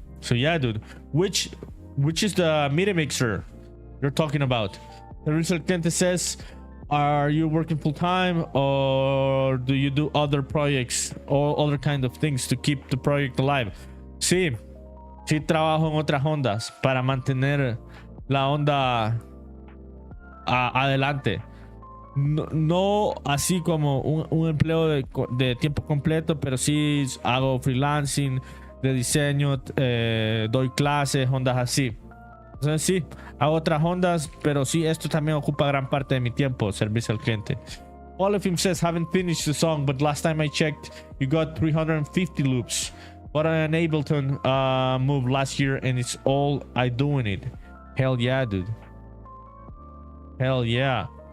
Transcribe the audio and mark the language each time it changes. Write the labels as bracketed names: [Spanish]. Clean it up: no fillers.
[English] So yeah, dude, which is the MIDI mixer you're talking about? The result Kente says, are you working full-time, or do you do other projects or other kind of things to keep the project alive? [Spanish] Sí trabajo en otras ondas para mantener la onda adelante. No así como un empleo de tiempo completo, pero sí hago freelancing de diseño, doy clases, ondas así. Entonces sí, hago otras ondas, pero sí, esto también ocupa gran parte de mi tiempo, servicio al cliente. [English] All of him says, haven't finished the song, but last time I checked, you got 350 loops. What an Ableton move last year, and it's all I do in it. Hell yeah, dude. Hell yeah.